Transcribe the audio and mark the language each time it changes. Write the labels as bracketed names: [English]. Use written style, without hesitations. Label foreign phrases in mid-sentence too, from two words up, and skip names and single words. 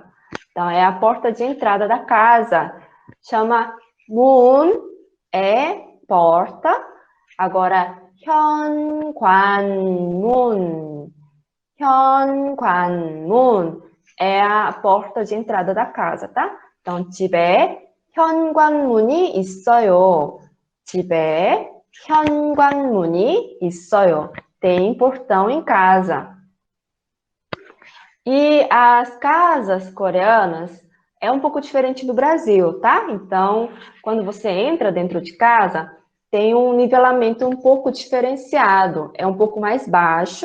[Portuguese] Então, é a porta de entrada da casa. Chama 문, é porta. Agora, [Korean] 현관문, 현관문 [Portuguese] é a porta de entrada da casa, tá? Então, [Korean] 집에 현관문이 있어요. 집에 현관문이 있어요. [Portuguese] Tem portão em casa. E as casas coreanas é um pouco diferente do Brasil, tá? Então, quando você entra dentro de casa, tem um nivelamento um pouco diferenciado, é um pouco mais baixo.